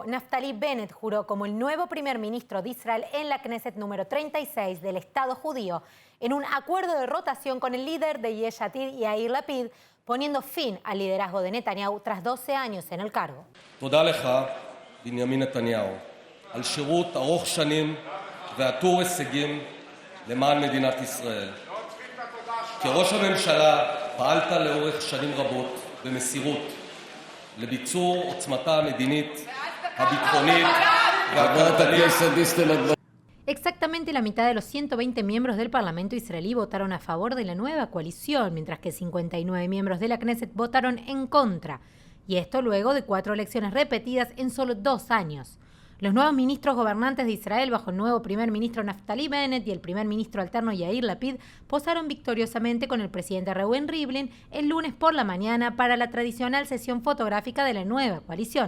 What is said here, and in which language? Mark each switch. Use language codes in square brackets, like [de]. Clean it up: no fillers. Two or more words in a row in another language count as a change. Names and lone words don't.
[es] Naftali Bennett juró como el nuevo primer ministro de Israel en la Knesset número 36 del Estado judío, en un acuerdo de rotación con el líder de Yesh Atid, Yair Lapid, poniendo fin al liderazgo de Netanyahu tras 12 años en el cargo. [he] תודה לך, בנימין נתניהו, על שירות ארוך שנים ועטור הישגים למען מדינת ישראל. כראש הממשלה פעלת לאורך שנים רבות במסירות לביצור עוצמתה המדינית, הביטחונית והכלכלית. [es] Exactamente la mitad de los 120 miembros del Parlamento israelí votaron a favor de la nueva coalición, mientras que 59 miembros de la Knesset votaron en contra. Y esto luego de 4 elecciones repetidas en solo 2 años. Los nuevos ministros gobernantes de Israel, bajo el nuevo primer ministro Naftali Bennett y el primer ministro alterno Yair Lapid, posaron victoriosamente con el presidente Reuven Rivlin el lunes por la mañana para la tradicional sesión fotográfica de la nueva coalición.